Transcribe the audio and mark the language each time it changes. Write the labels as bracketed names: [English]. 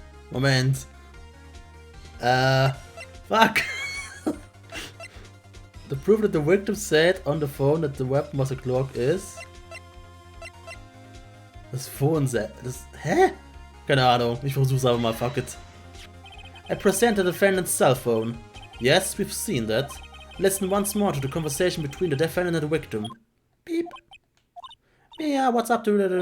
[German] Moment. [English] Fuck. The proof that the victim said on the phone that the weapon was a clock is... [German] Das Phone set. Das... Hä? Keine Ahnung, ich versuch's aber mal, [English] fuck it. I present the defendant's cell phone. Yes, we've seen that. Listen once more to the conversation between the defendant and the victim. Beep. Yeah, what's up to...